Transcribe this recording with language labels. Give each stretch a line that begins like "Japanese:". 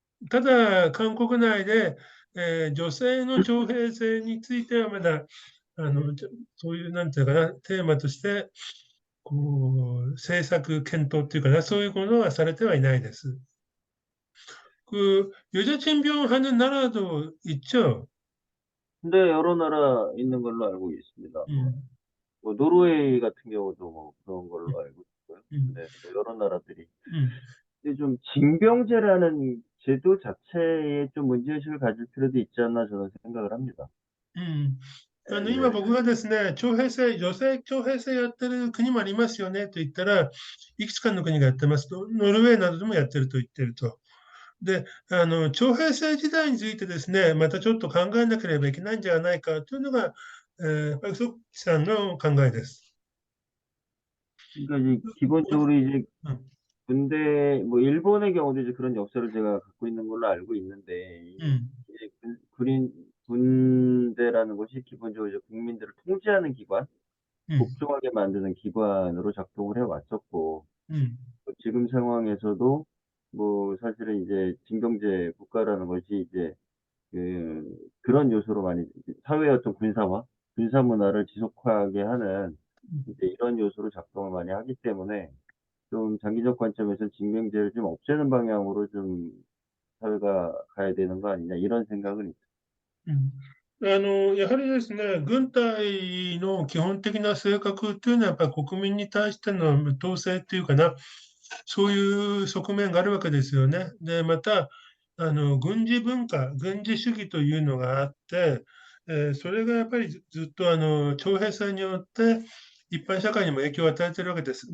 Japanese: ただ、韓国内で、女性の徴兵制についてはまだ、そういう、なんていうかな、テーマとして、政策検討っていうかな、そういうことはされてはいないです。
Korean: 여자친병하는 나라도 있죠? 근데 여러 나라 있는 걸로 알고 있습니다. 노르웨이 같은 경우도 그런 걸로 알고 있고요. 네, 뭐 여러 나라들이. 음, 근데 좀 징병제라는 제도 자체에 좀 문제의식을 가질 필요도 있지 않나 저는 생각을 합니다.
Japanese: 今
Korean: 네,
Japanese: 僕がですね、女性徴兵制やってる国もありますよねと言ったら、いくつかの国がやってますと、ノルウェーなどでもやってると言ってると。で、徴兵制時代についてですね、またちょっと考えなければいけないんじゃないかというのが、パクソクさんの考えです。
Korean: 그러니까 이제 기본적으로 이제
Japanese: うん、
Korean: 군대, 뭐 일본의 경우도 이제 그런 역사를 제가 갖고 있는 걸로 알고 있는데,
Japanese: うん、
Korean: 이제 군대라는 것이 기본적으로 이제 국민들을 통제하는 기관,
Japanese: うん、
Korean: 복종하게 만드는 기관으로 작동을 해왔었고,
Japanese: うん、
Korean: 지금 상황에서도 뭐 사실은 이제 징병제 국가라는 것이 이제 그런 요소로 많이 사회의 어떤 군사 문화를 지속하게 하는 이제 이런 요소로 작동을 많이 하기 때문에 좀 장기적 관점에서 징병제를 좀 없애는 방향으로 좀 사회가 가야 되는 거 아니냐 이런 생각은 있습니다.
Japanese: うん、やはりですね、軍隊の基本的な性格というのは、やっぱり国民に対しての統制っていうかな、そういう側面があるわけですよね。で、また、軍事文化、軍事主義というのがあって、それがやっぱりずっと徴兵制によって一般社会にも影響を与えているわけです。